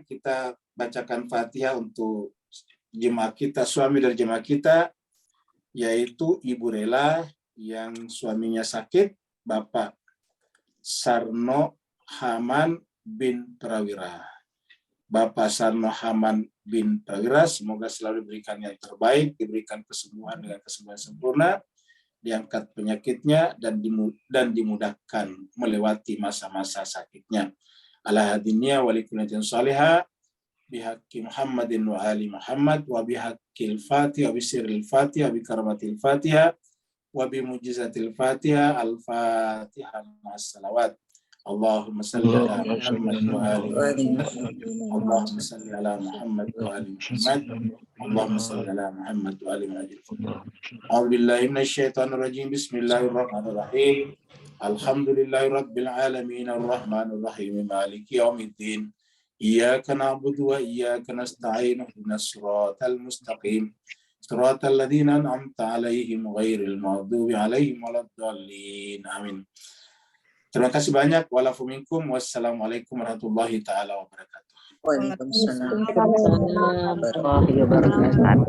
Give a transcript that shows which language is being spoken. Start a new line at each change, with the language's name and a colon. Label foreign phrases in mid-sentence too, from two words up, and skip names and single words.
Indonesian: Kita bacakan Fatihah untuk jemaah kita, suami dari jemaah kita, yaitu Ibu Rela yang suaminya sakit, Bapak Sarno Haman bin Prawira. Bapak Sarno Haman bin Prawira, semoga selalu diberikan yang terbaik, diberikan kesembuhan dengan kesembuhan sempurna, diangkat penyakitnya dan dimudahkan melewati masa-masa sakitnya.
Arabic: على هادينا ولكل صالحة بحق محمد وآل محمد وبحق الفاتحة وبسر الفاتحة وبكرامة الفاتحة وبمعجزة الفاتحة الفاتحة مع الصلوات. اللهم صل على محمد وآل محمد. اللهم صل على محمد وآل محمد اللهم صل على محمد وآل محمد. أعوذ بالله من الشيطان الرجيم بسم الله الرحمن الرحيم. الحمد لله رب العالمين الرحمن الرحيم مالك يوم الدين. إياك نعبد وإياك نستعين اهدنا الصراط المستقيم. صراط الذين أنعمت عليهم غير المغضوب عليهم ولا الضالين.
Indonesian: Amin. Terima kasih banyak.
Arabic: والعفو منكم. والسلام عليكم ورحمة الله تعالى وبركاته. وعليكم السلام. وعليكم السلام ورحمة الله وبركاته.